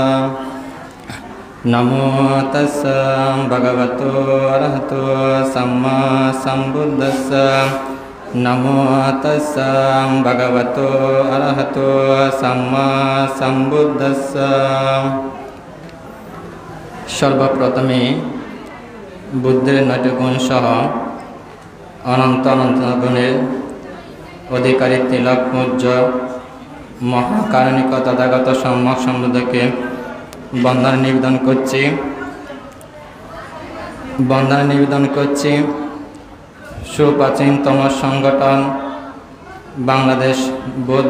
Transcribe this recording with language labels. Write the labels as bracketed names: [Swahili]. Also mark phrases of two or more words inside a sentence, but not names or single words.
[Pali] नमो तस्सा भगवतो अरहतो सम्मा सम्बुद्धस्सा नमो तस्सा भगवतो अरहतो सम्मा सम्बुद्धस्सा। [Bangla] সর্বপ্রথমে বুদ্ধের 9টি গুণ সহ অনন্ত অনন্ত গুণের অধিকারী তিলক পূজ্য মহাকারণিক তথাগত সম্যক সম্বুদ্ধকে বন্দনা নিবেদন করছি সুপ্রাচীনতম সংগঠন বাংলাদেশ বৌদ্ধ